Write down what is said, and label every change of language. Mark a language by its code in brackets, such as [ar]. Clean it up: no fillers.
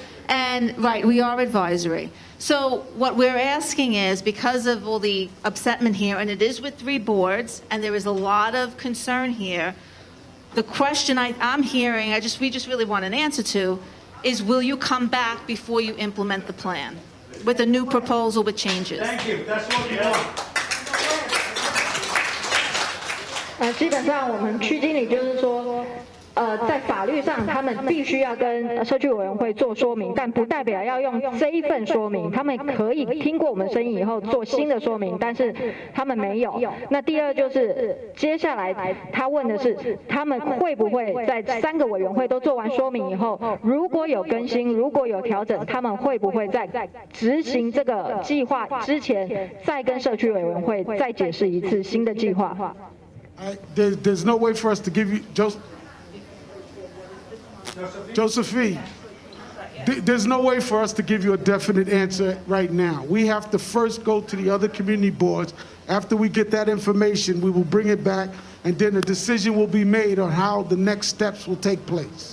[en] And, right, we are advisory. So what we're asking is, because of all the upsetment here, and it is with 3 boards, and there is a lot of concern here, the question I'm hearing, we just really want an answer to, is will you come back before you implement the plan with a new proposal with changes? Thank you. That's what we want. [zh] 基本上我们区经理就是说，在法律上他们必须要跟社区委员会做说明，但不代表要用这一份说明。他们可以听过我们声音以后做新的说明，但是他们没有。那第二就是接下来他问的是，他们会不会在3个委员会都做完说明以后，如果有更新，如果有调整，他们会不会在执行这个计划之前，再跟社区委员会再解释一次新的计划 [en] ？There's no way for us to give you Josephine. There's no way for us to give you a definite answer right now. We have to first go to the other community boards. After we get that information, we will bring it back, and then a decision will be made on how the next steps will take place.